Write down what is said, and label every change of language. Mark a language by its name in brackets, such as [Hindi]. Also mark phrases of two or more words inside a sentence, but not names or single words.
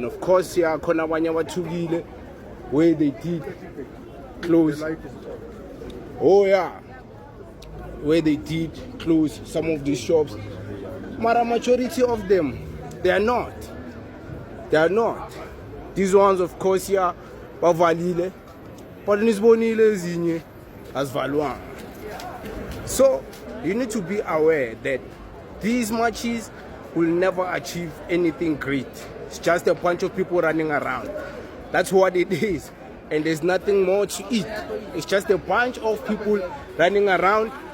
[English] Of course, yeah, where they did close. Oh yeah, where they did close some of these shops. But a majority of them, they are not. They are not. These ones, of course, yeah, bavalile, but nisbonile zinye as valuan. So you need to be aware that these marches will never achieve anything great. It's just a bunch of people running around. That's what it is. And there's nothing more to it. It's just a bunch of people running around.